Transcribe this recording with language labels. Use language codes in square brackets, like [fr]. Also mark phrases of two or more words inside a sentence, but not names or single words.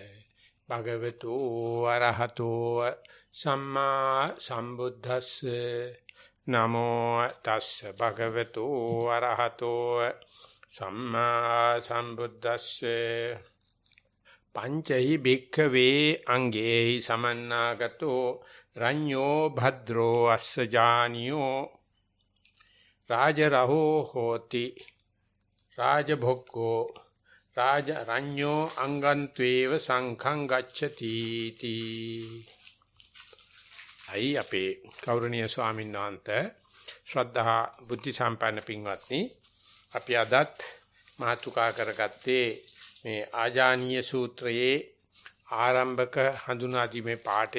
[pi] භගවතු වරහතෝ සම්මා සම්බුද්දස්සේ නමෝ තස්සේ භගවතු වරහතෝ සම්මා සම්බුද්දස්සේ පංචෛ භික්ඛවේ අංගේහි සමන්නාගතෝ රඤ්ඤෝ භද්‍රෝ අස්සජානියෝ රාජරහෝ හෝති රාජභොක්ඛෝ රාජරඤ්ඤෝ අංගන්ත්වේව සංඛං ගච්ඡති තී. [si] අයි අපේ ගෞරවනීය ස්වාමීන් වහන්සේ ශ්‍රද්ධා බුද්ධ සම්පන්න පින්වත්නි, අපි අදත් මාතුකා කරගත්තේ මේ ආජානීය සූත්‍රයේ ආරම්භක හඳුනා දීමේ පාඩය.